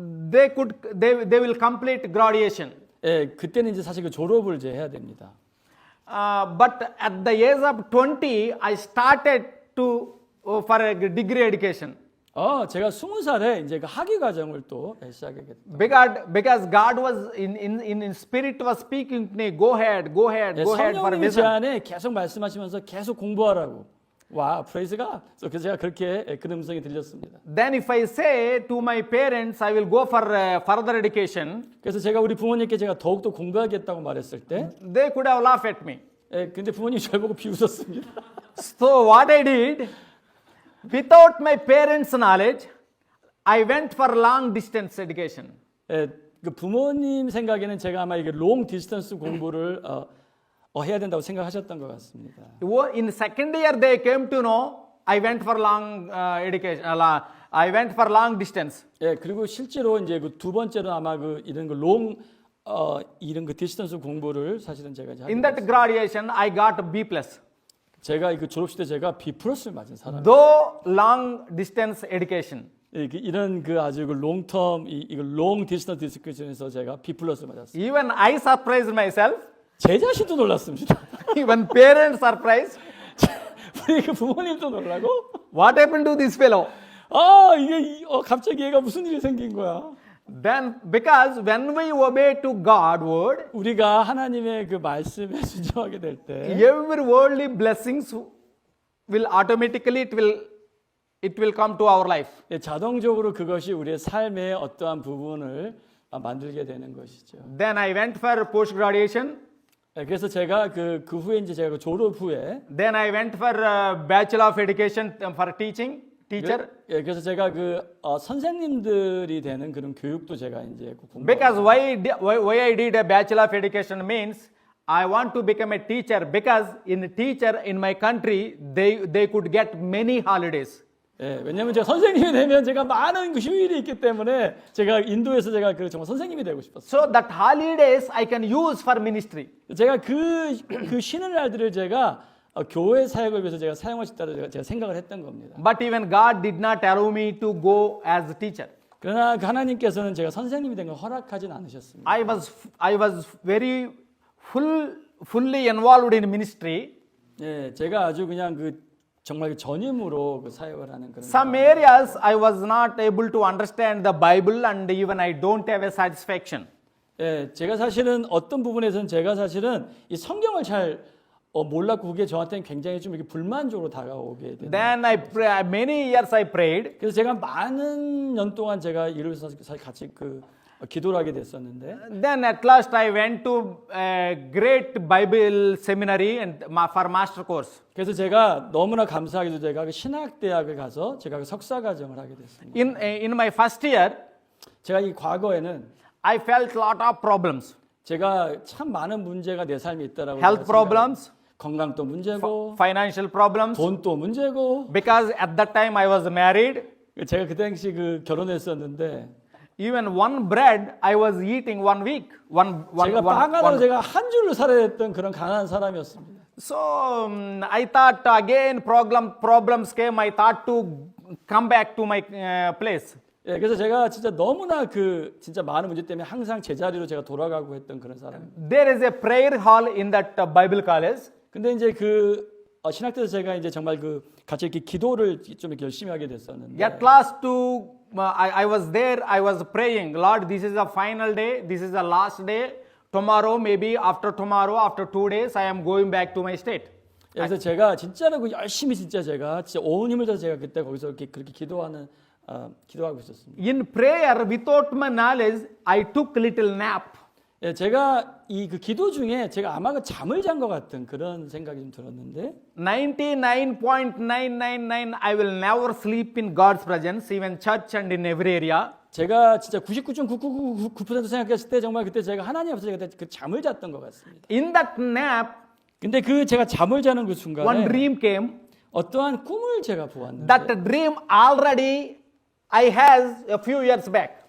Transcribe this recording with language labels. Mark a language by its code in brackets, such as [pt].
[en] they will complete graduation. [ko] 그때는 이제 사실 그 졸업을 이제 해야 됩니다. [en] But at the age of 20, I started for a degree education. [ko] 제가 20살에 이제 그 학위 과정을 또 시작하게 됐다. [en] Because God was in spirit was speaking to me, go ahead for [ko] 성령님이 제 [en] vision. [ko] 안에 계속 말씀하시면서 계속 공부하라고. 와, 프레이즈가. 그래서 제가 그렇게 그런 음성이 들렸습니다. [en] Then if I say to my parents, I will go for further education, [ko] 그래서 제가 우리 부모님께 제가 더욱더 공부하겠다고 말했을 때, [en] they could have laughed at me. [ko] 근데 부모님이 저를 보고 비웃었습니다. [en] So what I did, without my parents' knowledge, I went for long distance education. [ko] 그 부모님 생각에는 제가 아마 이게 롱 디스턴스 공부를 해야 된다고 생각하셨던 것 같습니다. [en] In second year, they came to know I went for long education. I went for long distance. [ko] 그리고 실제로 이제 그 두 번째로 아마 이런 이런 디스턴스 공부를 사실은 제가 이제 [en] In that graduation, I got B+. [ko] 제가 그 졸업식 때 제가 B+를 맞은 사람. [en] Though long distance education. [ko] 이런 아주 롱텀 이거 롱 디스턴스 디스커션에서 제가 B+를 맞았어요. [en] Even I surprised myself. [ko] 제 자신도 놀랐습니다. [en] Even parents surprised. [ko] 우리 그 부모님도 놀라고. [en] What happened to this fellow? [ko] 이게 갑자기 얘가 무슨 일이 생긴 거야? [en] Then, because when we obey to God's word, [ko] 우리가 하나님의 그 말씀에 순종하게 될 때, [en] every worldly blessings will automatically it will come to our life. [ko] 자동적으로 그것이 우리의 삶의 어떠한 부분을 만들게 되는 것이죠. [en] Then I went for post graduation. [ko] 그래서 제가 그 후에 이제 제가 졸업 후에 [en] Then I went for Bachelor of Education for teaching. teacher? [ko] 예, 그래서 제가 선생님들이 되는 그런 교육도 제가 이제 공부. [en] Because why I did a Bachelor of Education means I want to become a teacher because in teacher in my country they could get many holidays. [ko] 예, 왜냐면 제가 선생님이 되면 제가 많은 그 휴일이 있기 때문에 제가 인도에서 제가 정말 선생님이 되고 싶었어요. [en] So that holidays I can use for ministry. [ko] 제가 그 쉬는 날들을 제가 교회 사역을 위해서 제가 사용할 수 있다고 제가 생각을 했던 겁니다. [en] But even God did not allow me to go as a teacher. [ko] 그러나 하나님께서는 제가 선생님이 된 걸 허락하진 않으셨습니다. [en] I was very fully involved in ministry. [ko] 예, 제가 아주 그냥 정말 전임으로 사역을 하는 그런. [en] Some areas I was not able to understand the Bible and even I don't have a satisfaction. [ko] 예, 제가 사실은 어떤 부분에서는 제가 사실은 이 성경을 잘 몰랐고 그게 저한테는 굉장히 좀 이렇게 불만족으로 다가오게 되는. [en] Then many years I prayed. [ko] 그래서 제가 많은 년 동안 제가 이를 위해서 같이 기도를 하게 됐었는데. [en] Then at last I went to a great Bible seminary and for master course. [ko] 그래서 제가 너무나 감사하게도 제가 그 신학대학을 가서 제가 그 석사 과정을 하게 됐습니다. [en] In my first year, [ko] 제가 이 과거에는 [en] I felt lot of problems. [ko] 제가 참 많은 문제가 내 삶에 있다라고. [en] Health problems, [ko] 건강도 문제고, [en] financial problems. [ko] 돈도 문제고. [en] Because at that time I was married. [ko] 제가 그 당시 결혼했었는데. [en] Even one bread I was eating one week. [ko] 제가 빵 하나로 제가 한 줄을 살아야 했던 그런 가난한 사람이었습니다. [en] So I thought again problems came. I thought to come back to my place. [ko] 예, 그래서 제가 진짜 너무나 진짜 많은 문제 때문에 항상 제자리로 제가 돌아가고 했던 그런 사람입니다. [en] There is a prayer hall in that Bible college. [ko] 근데 이제 신학대에서 제가 이제 정말 같이 이렇게 기도를 좀 이렇게 열심히 하게 됐었는데. [en] At last I was there. I was praying, Lord, this is the final day. This is the last day. Tomorrow, maybe after tomorrow, after 2 days, I am going back to my state. [ko] 그래서 제가 진짜로 열심히 진짜 온 힘을 다해서 제가 그때 거기서 그렇게 기도하고 있었습니다. [en] In prayer, without my knowledge, I took little nap. [ko] 예, 제가 기도 중에 제가 아마 잠을 잔 것 같은 그런 생각이 좀 들었는데. [en] 99.999 I will never sleep in God's presence, even church and in every area. [ko] 제가 진짜 99.999% 생각했을 때 정말 그때 제가 하나님 앞에서 제가 잠을 잤던 것 같습니다. [en] In that nap, [ko] 근데 제가 잠을 자는 그 순간에 [en] one dream came. [ko] 어떠한 꿈을 제가 보았는데. [en] That dream already I had a few years back.